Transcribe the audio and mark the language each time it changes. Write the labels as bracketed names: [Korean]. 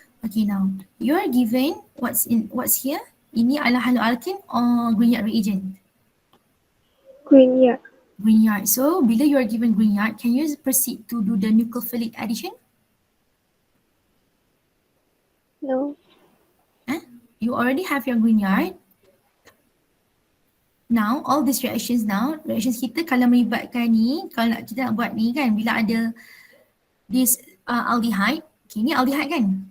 [English] Okay, now you are given what's here. [Malay] Ini adalah haloalkane or Grignard reagent? [English] Grignard. Grignard. So [Malay] bila [English] you are given Grignard, can you proceed to do the nucleophilic addition? No. You already have your Grignard. Now, all these reactions [Malay] kita kalau melibatkan ni, kalau kita nak buat ni kan, bila ada [English] this aldehyde, [Malay] okay, ni aldehyde kan?